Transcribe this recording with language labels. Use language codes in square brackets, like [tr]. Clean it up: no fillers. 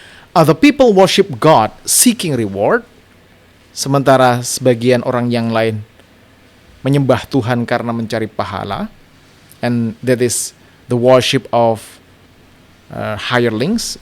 [en] Other people worship God seeking reward. [id] Sementara sebagian orang yang lain menyembah Tuhan karena mencari pahala. [en] And that is the worship of hirelings.